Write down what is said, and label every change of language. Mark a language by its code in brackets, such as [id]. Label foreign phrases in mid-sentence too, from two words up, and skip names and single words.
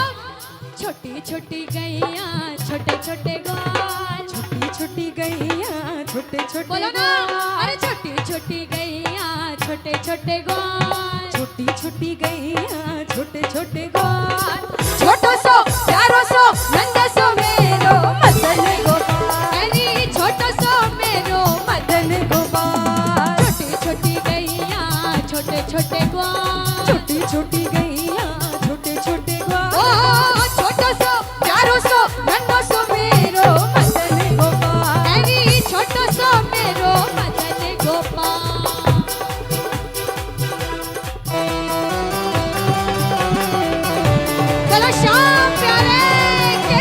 [hi] छोटी छोटी गैया छोटे छोटे ग्वाल, छोटी छोटी गैया छोटे छोटे बोलो ना, ग्वाल। अरे छोटी छोटी गैया छोटे छोटे ग्वाल। छोटी छोटी गैया छोटे छोटे ग्वाल। [bra] छोटो सो प्यारो सो नंद सो मेरो मदन गोपाल। अरे छोटो सो मेरो मदन गोपाल। [hi] छोटी छोटी गैया छोटे छोटे ग्वाल। छोटी छोटी गैया छोटे छोटे ग्वाल। [bra] ओ छोटो सो प्यारो सो नन्नो सो मेरो मदन गोपाल। अरे छोटो सो मेरो मदन गोपाल। [hi] चलो श्याम प्यारे के